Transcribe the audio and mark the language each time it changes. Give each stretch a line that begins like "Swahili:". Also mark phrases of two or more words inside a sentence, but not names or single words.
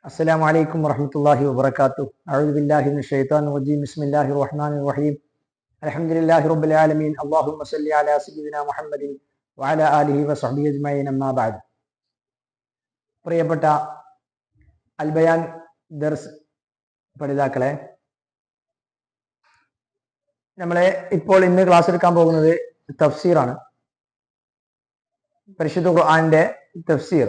Arabic: السلام عليكم ورحمة الله وبركاته. أعوذ بالله من الشيطان الرجيم. بسم الله الرحمن الرحيم. الحمد لله رب العالمين. اللهم صل على سيدنا محمد وعلى آله وصحبه أجمعين. أما بعد.
Malayalam: പ്രിയപ്പെട്ട അൽബയാൻ ദർസ് പഠിതാക്കളെ, നമ്മളെ ഇപ്പോൾ ഇന്ന് ക്ലാസ് എടുക്കാൻ പോകുന്നത് തഫ്സീറാണ്. പരിശുദ്ധ ഖുർആന്റെ തഫ്സീർ.